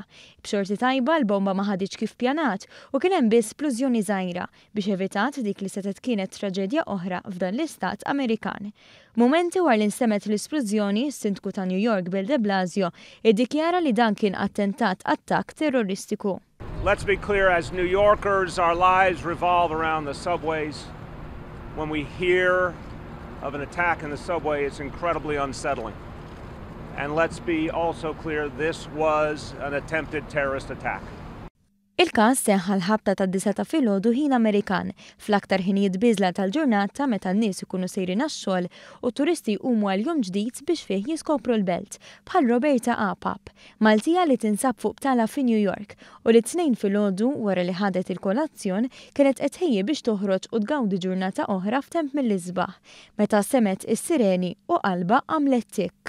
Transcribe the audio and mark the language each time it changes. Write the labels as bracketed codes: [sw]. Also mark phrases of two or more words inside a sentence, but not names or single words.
[mt] B'xorti tajba l-bomba ma ħaditx kif pjanat u kien hemm biss splużjoni żgħira biex evitat dik li setet kienet traġedja oħra f'dan l-istat Amerikan. Mumenti wara li nstemet l-isplużjoni, s-Sindku ta' New York Bill de Blasio iddikjara li dan kien attentat attakk terroristiku. [en] Let's be clear, as New Yorkers, our lives revolve around the subways. When we hear of an attack in the subway, it's incredibly unsettling. And let's be also clear, this was an attempted terrorist attack. [mt] Il-każ seħħ l-ħabta tad-9 ta' filgħodu ħin Amerikan fl-aktar ħinijiet biżla tal-ġurnata meta n-nies ikunu sejrin għax-xogħol u turisti jqumu għal jum ġdid biex fih jiskopru l-belt bħal Roberta Apap, Maltija li tinsab fuq btala fi New York u li t-tnejn filgħodu wara li ħadet il-kolazzjon kienet qed ħejji biex toħroġ u tgawdi ġurnata oħra f'temp mill-isbaħ meta semet is-sireni u qalba għamlet tikk.